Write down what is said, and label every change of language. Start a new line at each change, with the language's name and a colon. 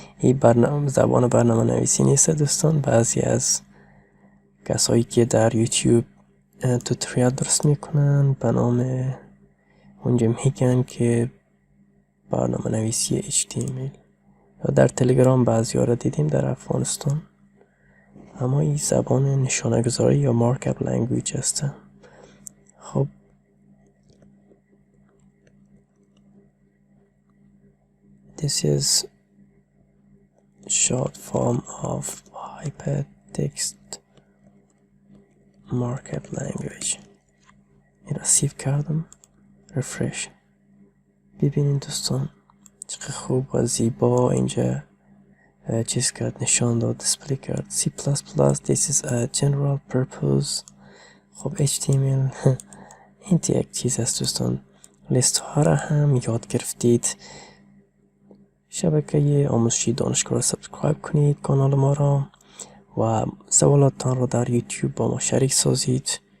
Persian: این زبان برنامه نویسی نیست دوستان. بعضی از کسایی که در یوتیوب توتوریال درست میکنن به نام اونجا میگن که برنامه نویسی HTML، یا در تلگرام بعضی ها را دیدیم در افغانستان. اما این زبان نشانه گذاری یا مارکاپ لنگویج هست.
English: خب this is short form of hypertext markup language.
Persian: این را سیو کردم. رفرش. ببینید دوستان چقدر خوب و زیبا اینجا چیز کرد، نشان داد، دیسپلی کرد.
English: C++ this is a general purpose.
Persian: خب HTML این یک چیز است دوستان. لیست ها را هم یاد گرفتید. شبکه آموزشی دانشگاه را سبسکرایب کنید، کانال مارا، و سوالاتان را در یوتیوب با ما شریک سازید.